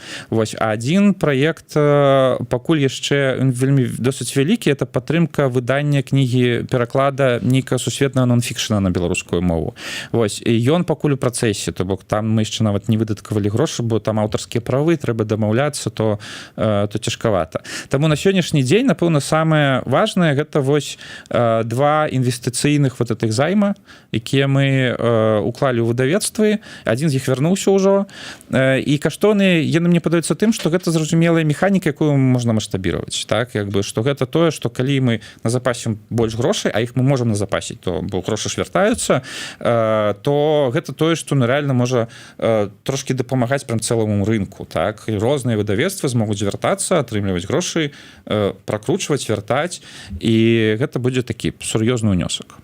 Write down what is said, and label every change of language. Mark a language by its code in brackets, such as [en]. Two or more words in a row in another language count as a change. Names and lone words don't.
[be] Вось, а один праект пакуль яшчэ вельмі досыць вялікі, это падтрымка выдання кнігі пераклада нейкага сусветнага нон-фікшна на беларускую мову. Вось, і ён пакуль у працэсе, то бок там мы яшчэ нават не выдаткавалі грошы, бо там аўтарскія правы, трэба дамаўляцца, то цяжкавата. Таму на сённяшні дзень, напэўна, самае важнае гэта вось 2 інвестыцыйных [ru] вот этих займа, [be] якія мы уклалі ў выдавецтвы. Адзін з іх вярнуўся ўжо, і каштоўны яны мне падаюцца тым, што гэта зразумелая механіка, якую можна маштабіраваць, так, як бы, што гэта тое, што калі мы назапасім больш грошай, а іх мы можам назапасіць, то бо грошы ж вяртаюцца, то гэта тое, што ну, рэальна можа трошки дапамагаць прям цэлому рынку, так, і розныя выдавецтвы змогуць звяртацца, атрымліваць грошы, пракручваць, вяртаць, і гэта будзе такі сур'ёзны ўнёсак.